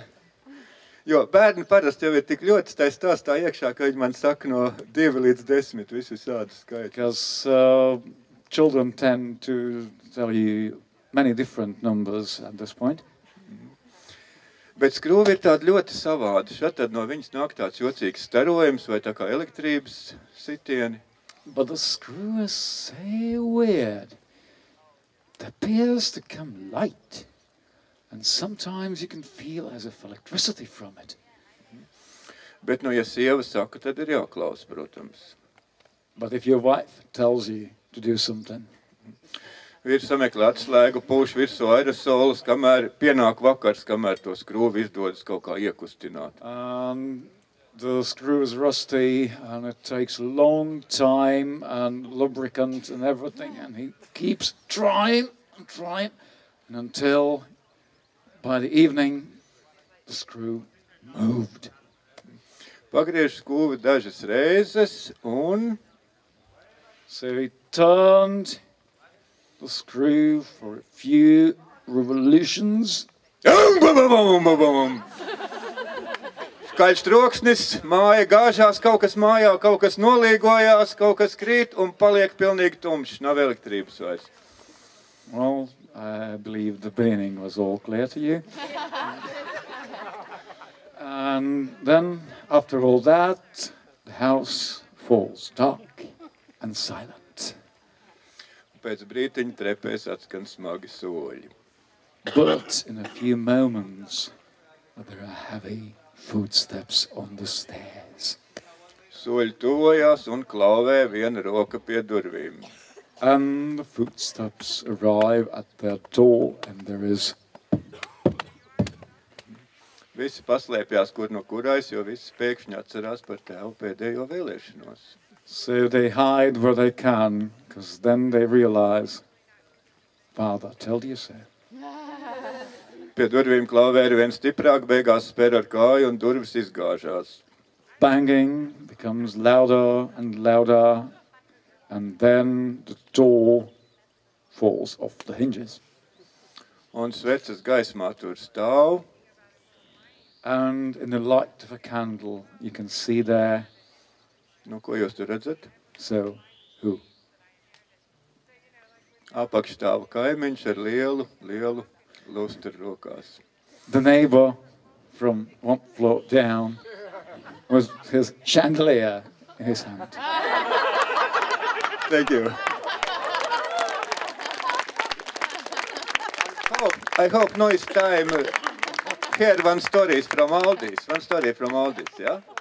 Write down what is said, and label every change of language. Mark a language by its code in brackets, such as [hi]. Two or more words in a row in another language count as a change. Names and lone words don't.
[lv] Jo bērni parasti jau ir tik ļoti tai stāstā iekšā, ka viņi man saka no 2 līdz 10 visu šādu skaitu. [en] Because children tend to tell you many different numbers at this point. [lv] Bet skrūve ir tāda ļoti savāda. Šatad no viņas nāk tāds jocīgs starojums vai tā kā elektrības sitieni. [en] But the screw is so weird. It appears to come light. And sometimes you can feel as if electricity from it. [lv] Bet, nu, ja sieva saka, tad ir jāklaus, protams. [en] But if your wife tells you to do something, [lv] Vīrs sameklē atslēgu, pūš virsū aerosolus, kamēr pienāk vakars, kamēr to skrūvi izdodas kaut kā iekustināt. [en] the screw is rusty and it takes a long time and lubricant and everything, and he keeps trying and trying, and until by the evening the screw moved. [lv] Pagriež skūvi dažas reizes un... [en] So he turned the screw for a few revolutions. [lv] Skaļš troksnis, māja gāžās, kaut kas mājā, kaut kas nolīgojās, kaut kas krīt un paliek pilnīgi tumšs. Nav elektrības vairs. [en] Well, I believe the beginning was all clear to you. And then, after all that, the house falls dark and silent. [lv] Pēc brītiņa trepēs atskan smagi soļi. [en] But in a few moments, there are heavy footsteps on the stairs. [lv] Soļi tuvojās un klauvē viena roka pie durvīm. [en] And the footsteps arrive at their door, and there is... [lv] Visi paslēpjās, kur no kurais, jo visi pēkšņi atcerās par tēvu pēdējo vēlēšanos. [en] So they hide where they can, because then they realize, Father told you so. [lv] Pie durvīm klauvē ir viens stiprāk, beigās spēr ar kāju un durvis izgāžās. [en] Banging becomes louder and louder, and then the door falls off the hinges. [lv] Un sveces gaismā tur stāv. [en] And in the light of a candle, you can see there. [lv] Nu, ko jūs tur redzat? [en] So, who? [lv] Apakš stāva kaimiņš ar lielu lustru rokās. [en] The neighbor from one floor down with his chandelier in his hand. Thank you. I hope now it's time. Here one story from Aldis. One story from Aldis, yeah?